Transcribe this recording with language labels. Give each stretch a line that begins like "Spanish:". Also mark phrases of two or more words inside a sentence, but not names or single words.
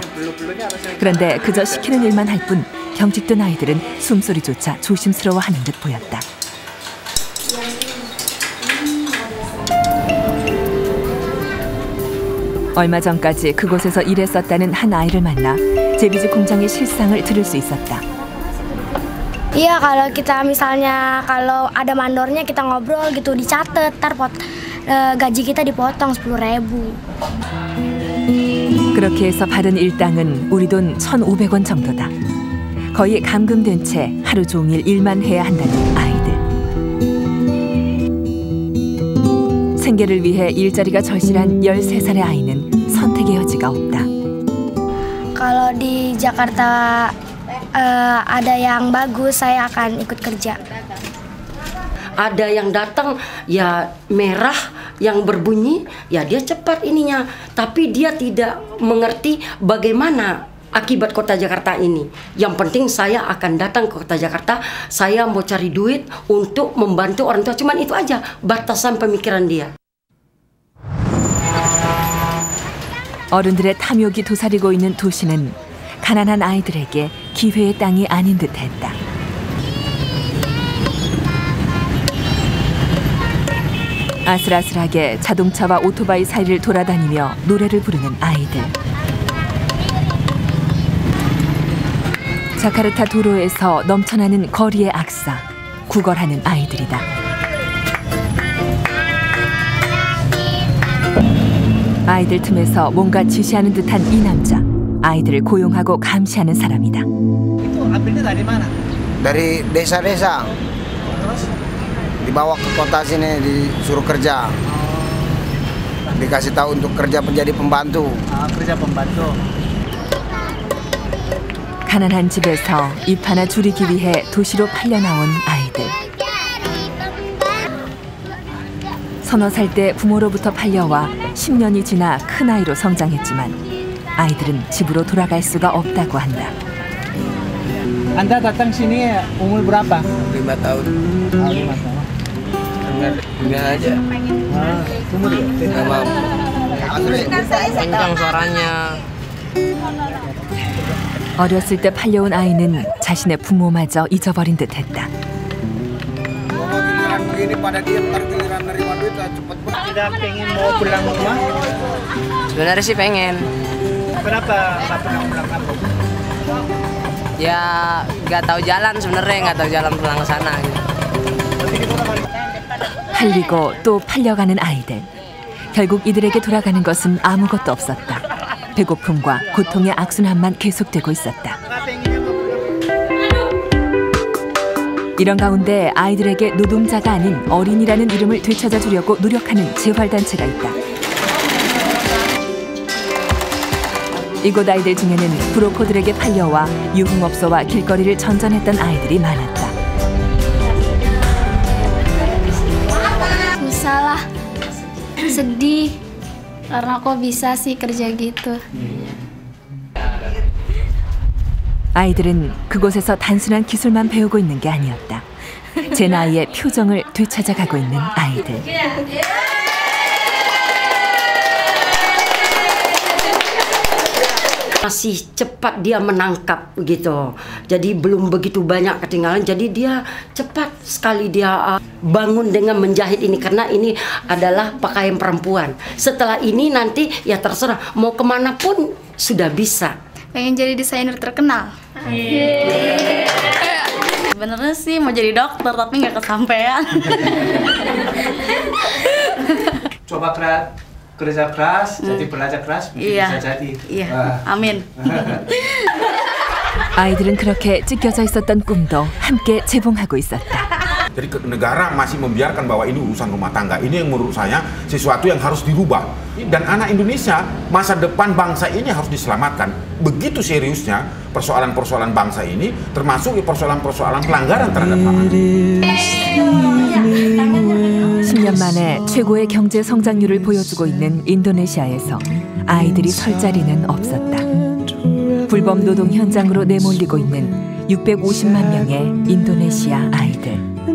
Korean: 그런데 그저 시키는 일만 할 뿐 경직된 아이들은 숨소리조차 조심스러워하는 듯 보였다. 얼마 전까지 그곳에서 일했었다는 한 아이를 만나 제비즙 공장의 실상을 들을 수 있었다.
Indonesian: Iya, kalau kita misalnya kalau ada mandornya kita ngobrol gitu dicatat, ntar gaji kita dipotong 10.000.
Korean: 그렇게 해서 받은 일당은 우리 돈 1,500원 정도다. 거의 감금된 채 하루 종일 일만 해야 한다는 아이들. 생계를 위해 일자리가 절실한 13살의 아이는 선택의 여지가 없다.
Indonesian: Kalau di Jakarta ada yang bagus, saya akan ikut kerja. Ada yang datang ya merah yang berbunyi, ya dia cepat ininya, tapi dia tidak mengerti bagaimana akibat kota Jakarta ini. Yang penting saya akan datang ke kota Jakarta, saya mau cari duit untuk membantu orang tua. Cuman itu aja batasan pemikiran dia.
Korean: 어른들의 탐욕이 도사리고 있는 도시는 가난한 아이들에게 기회의 땅이 아닌 듯했다. 아슬아슬하게 자동차와 오토바이 사이를 돌아다니며 노래를 부르는 아이들. 자카르타 도로에서 넘쳐나는 거리의 악사, 구걸하는 아이들이다. 아이들 틈에서 뭔가 지시하는 듯한 이 남자, 아이들을 고용하고 감시하는 사람이다.
Indonesian: Itu ambilnya dari mana? Dari desa-desa. Dibawa ke kota sini disuruh kerja. Dikasih tahu untuk kerja menjadi pembantu. Kerja pembantu.
Korean: 가난한 집에서 입 하나 줄이기 위해 도시로 팔려 나온 아이들. 서너 살 때 부모로부터 팔려와 10년이 지나 큰 아이로 성장했지만 아이들은 집으로 돌아갈 수가 없다고 한다.
Indonesian: Anda datang sini umur berapa? 5 tahun. 5 tahun. Dengar aja. Umur ya? Nggak mau. kencang suaranya.
Korean: 어렸을 때 팔려온 아이는 자신의 부모마저 잊어버린 듯했다.
Indonesian: Tidak pengen mau pulang rumah? Sebenarnya sih pengen. Kenapa nggak pernah pulang kampung? Ya nggak tahu jalan sebenarnya, nggak tahu jalan pulang ke sana.
Korean: 팔리고 또 팔려가는 아이들. 결국 이들에게 돌아가는 것은 아무것도 없었다. 배고픔과 고통의 악순환만 계속되고 있었다. 이런 가운데 아이들에게 노동자가 아닌 어린이라는 이름을 되찾아 주려고 노력하는 재활단체가 있다. 이곳 아이들 중에는 브로커들에게 팔려와 유흥업소와 길거리를 전전했던 아이들이 많았다.
Indonesian: Susah lah, sedih karena kok bisa sih kerja gitu.
Korean: 아이들은 그곳에서 단순한 기술만 배우고 있는 게 아니었다. 제 나이의 표정을 되찾아가고 있는 아이들.
Indonesian: Masih cepat dia menangkap gitu. Jadi belum begitu banyak ketinggalan. Jadi dia cepat sekali dia bangun dengan menjahit ini. Karena ini adalah pakaian perempuan. Setelah ini nanti ya terserah. Mau kemana pun sudah bisa. Pengen jadi desainer terkenal. Sebenarnya sih mau jadi dokter tapi nggak kesampaian. Coba kerja keras, jadi belajar keras, bisa jadi. Iya, amin.
Korean: 아이들은 그렇게 찢겨져 있었던 꿈도 함께 재봉하고 있었다.
Indonesian: Jadi negara masih membiarkan bahwa ini urusan rumah tangga. Ini yang menurut saya sesuatu yang harus dirubah. Dan anak Indonesia, masa depan bangsa ini harus diselamatkan. Begitu seriusnya persoalan-persoalan bangsa ini, termasuk persoalan-persoalan pelanggaran terhadap hak anak.
Korean: 10년 만에 최고의 경제 성장률을 보여주고 있는 인도네시아에서 아이들이 설 자리는 없었다. 불법 노동 현장으로 내몰리고 있는 650만 명의 인도네시아 아이들.